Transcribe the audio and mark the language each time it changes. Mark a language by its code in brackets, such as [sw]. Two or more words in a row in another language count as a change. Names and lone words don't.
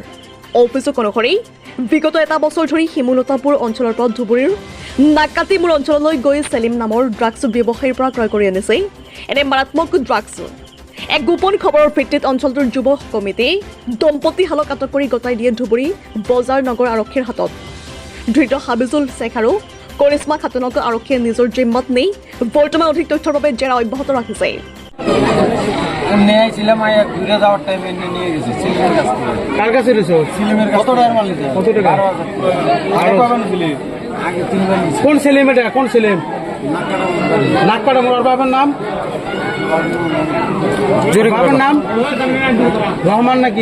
[as] অভিযোগ অনুসৰি বিগত এটা বছৰ ধৰি শিমুলতাপুৰ অঞ্চলৰ পৰা ধুবুৰীৰ নাকাতিমুৰ অঞ্চললৈ গৈ চেলিম নামৰ ড্ৰাগছ ব্যৱসায়ীৰ পৰা ক্ৰয় কৰি আনিছে এনে মাৰাত্মক ড্ৰাগছ। এক গোপন খবৰৰ ভিত্তিত অঞ্চলটোৰ যুৱ কমিটি দম্পতীহালক আটক কৰি গতাই দিয়ে ধুবুৰী বজাৰ নগৰ আৰক্ষীৰ হাতত। ধৃত হাবিজুল শ্বেখ আৰু কৰিশ্মা খাতুনক আৰক্ষীয়ে নিজৰ জিম্মাত নি বৰ্তমান অধিক তথ্যৰ বাবে জেৰা অব্যাহত ৰাখিছে। [bn] কোন সেলিম এটা? কোন সেলিম? নাকপাড়া মোড়। বাবার নাম? বাবার নাম রহমান নাকি?